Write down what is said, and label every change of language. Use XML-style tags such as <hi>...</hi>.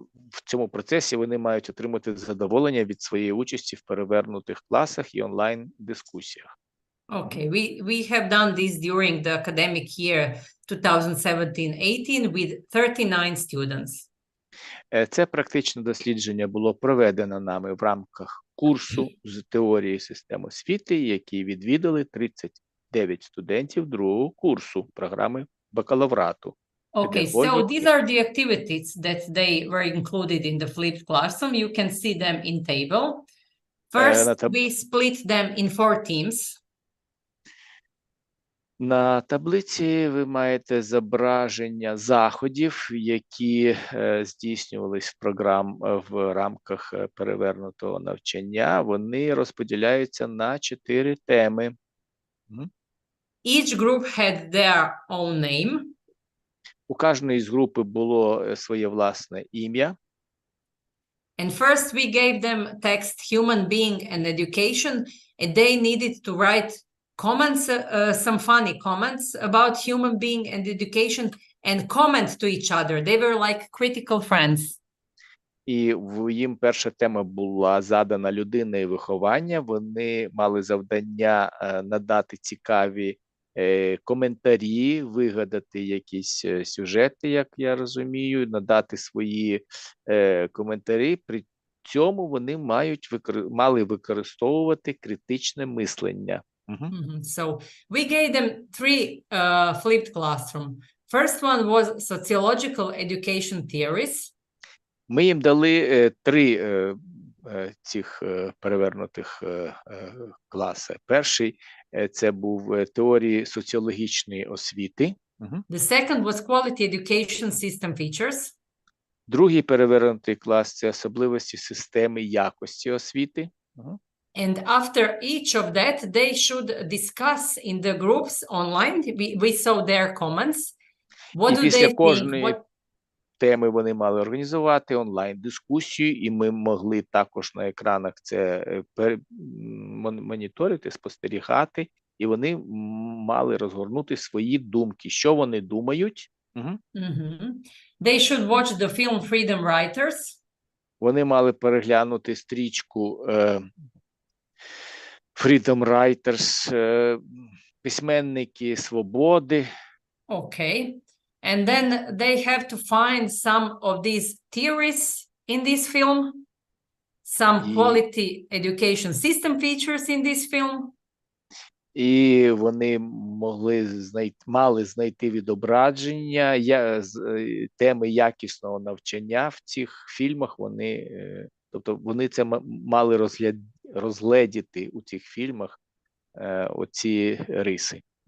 <uk>В цьому процесі вони мають отримати задоволення від своєї участі в перевернутих класах і онлайн-дискусіях.</uk> <en>Okay, we have done this during the academic year 2017-18 with 39 students.</en> <uk>Це практичне дослідження було проведено нами в рамках курсу з теорії систем освіти, який відвідали 39 студентів другого курсу програми бакалаврату.</uk> <en>Okay, so these are the activities that they were included in the flipped classroom. You can see them in table. First, we split them in 4 teams.</en> <uk>На таблиці ви маєте зображення заходів, які здійснювались в рамках перевернутого навчання. Вони розподіляються на 4 теми.</uk> <en>Each group had their own name.</en> <uk>У кожної з групи було своє власне ім'я.</uk> <en>And first we gave them text human being and education, and they needed to write comments, some funny comments about human being and education, and comment to each other. They were like critical friends.</en> <uk>І їм перша тема була задана людина і виховання. Вони мали завдання надати цікаві коментарі, вигадати якісь сюжети, як я розумію, надати свої коментарі. При цьому вони мали використовувати критичне мислення.</uk> <en>So we gave them 3 flipped classroom. First one was sociological education theories.</en> <uk>Ми їм дали 3 цих перевернутих класи. Перший це був теорії соціологічної освіти.</uk> <en>The second was quality education system features.</en> <uk>Другий перевернутий клас – це особливості системи якості освіти.</uk> <en>And after each of that, they should discuss in the groups online. We saw their comments. What do they think?</en> <uk>Теми вони мали організувати онлайн-дискусію, і ми могли також на екранах це моніторити, спостерігати, і вони мали розгорнути свої думки, що вони думають.</uk> <en>They should watch the film Freedom Writers.</en> <uk>Вони мали переглянути стрічку Freedom Writers, письменники свободи.</uk> <en>Okay. And then they have to find some of these theories in this film, some quality education system features in this film.</en> <uk>і вони мали знайти відображення теми якісного навчання в цих фільмах. Тобто вони це мали розгледіти у цих фільмах оці риси.</uk>